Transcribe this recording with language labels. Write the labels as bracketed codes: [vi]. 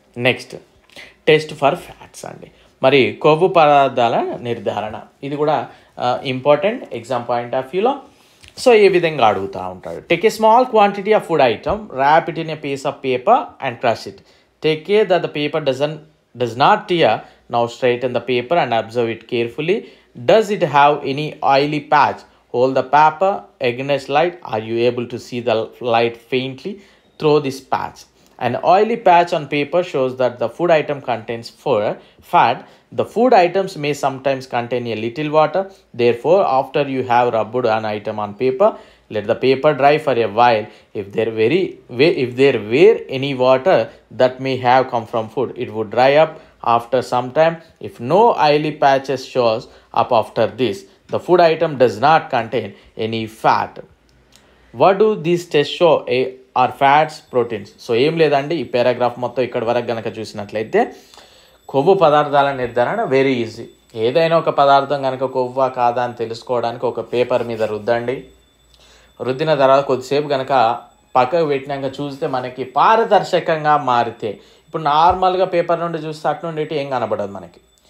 [en] Next, test for fats అండి. [te] మరి కొవ్వు పదార్థాల నిర్ధారణ, ఇది కూడా [en] Important exam point of వ్యూలో. So [te] ఈ విధంగా అడుగుతూ ఉంటాడు. [en] Take a small quantity of food item, wrap it in a piece of paper and crush it. Take care that the paper does not tear. Now straighten the paper and observe it carefully. Does it have any oily patch? Hold the paper against light. Are you able to see the light faintly through this patch? An oily patch on paper shows that the food item contains fat. The food items may sometimes contain a little water. Therefore, after you have rubbed an item on paper, let the paper dry for a while. If there were any water that may have come from food, it would dry up after some time. If no oily patches shows up after this, the food item does not contain any fat. What do these tests show? Are fats, proteins? [te] So ఏం లేదండి, ఈ paragraph మొత్తం ఇక్కడ వరకు కనుక చూసినట్లయితే కొవ్వు పదార్థాల నిర్ధారణ [en] Very easy. [te] ఏదైనా ఒక పదార్థం కనుక కొవ్వా కాదా అని తెలుసుకోవడానికి ఒక పేపర్ మీద రుద్దండి. రుద్దిన తర్వాత కొద్దిసేపు కనుక పక్కకు పెట్టినాక చూస్తే మనకి పారదర్శకంగా మారితే, ఇప్పుడు నార్మల్గా పేపర్ నుండి చూస్తే అటు నుండి ఇటు ఏం కనబడదు మనకి.